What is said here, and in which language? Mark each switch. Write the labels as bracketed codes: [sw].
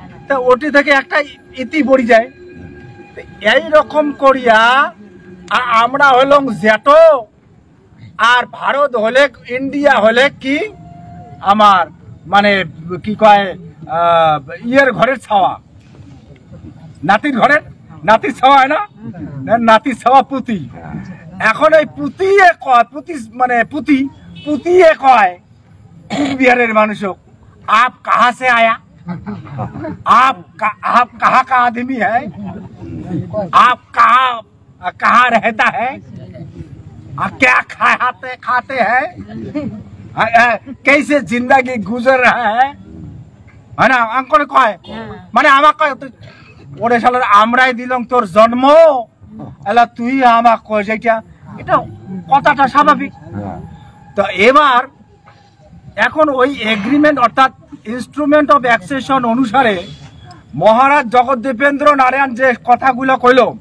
[bn] তা ওটি থেকে একটা ইতি পড়ি যায়। এইরকম করিয়া আমরা হলাম জ্যাটো, আর ভারত হলে ইন্ডিয়া হলে কি আমার মানে কি কয় ইয়ের ঘরের ছাওয়া, নাতির ঘরের, নাতির ছাওয়া হয় না, নাতির ছাওয়া পুতি। এখন এই পুতি কয়, পুতি মানে পুতি কয় কুচবিহারের মানুষ, [hi] आप कहाँ से आया, आप कहाँ का आदमी है, आप कहाँ रहता है, क्या खाते हैं, कैसे जिंदगी गुजर रहा है না। [bn] আঙ্কল কয় মানে আমাকে কয় ওরে শালার আমরাই দিলাম তোর জন্ম, এলা তুই আমাক কয় যেটা, এটা কথাটা স্বাভাবিক। তো এবার এখন ওই এগ্রিমেন্ট অর্থাৎ ইনস্ট্রুমেন্ট অফ অ্যাকসেশন অনুসারে মহারাজ জগদ্দীপেন্দ্র নারায়ণ যে কথাগুলো কইল,